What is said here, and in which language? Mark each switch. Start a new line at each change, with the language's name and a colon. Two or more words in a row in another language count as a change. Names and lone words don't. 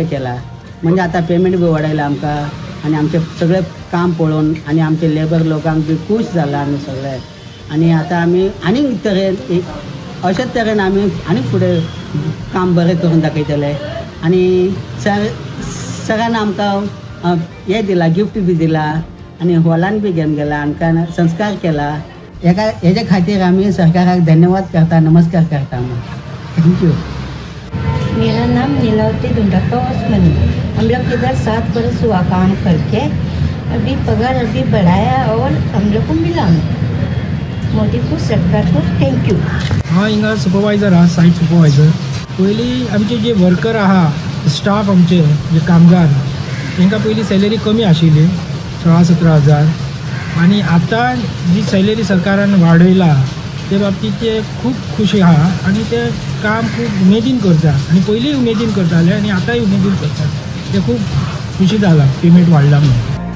Konkani: केलां, म्हणजे आतां पेमेंट बी वाडयला आमकां, आणि आमचे सगळें काम पळोवन आणि आमचे लेबर लोकांक बी खूश जाला आमी सगळे, आणि आतां आमी आनीक तरेन अशेच तरेन आमी आनीक फुडें काम बरें करून दाखयतले, आणि सगळ्यांनी आमकां हें दिलां, गिफ्ट बी दिलां, आणि हॉलान बी घेवन गेला, आमकां संस्कार केला, हेजे खातीर आमी सरकाराक धन्यवाद करता, नमस्कार करता। थँक्यू।
Hindi: मेरा नाम नीलावती दुंडाका ओस्मानी। हम लोग इधर 7 बरस हुआ काम करके, अभी पगार अभी बढ़ाया और हम लोग को मिला। मोदी को, सरकार को थँक्यू। हाँ,
Konkani: हिंगा सुपरवायझर हा,
English: site supervisor.
Konkani: पयली आमचे जे वर्कर आहा, स्टाफ आमचे जे कामगार, तांकां पयली सॅलरी कमी आशिल्ली, 16-17 हजार, आणि आता जी सॅलरी सरकारान वाडयला ते बाबतीत ते खूप खुशी आहा, आणि ते काम खूप उमेदीन करता, आणि पयलीं उमेदीन करताले आणि आतांय उमेदीन करतात, ते खूप खुशी जाला पेमेंट वाडला म्हणून।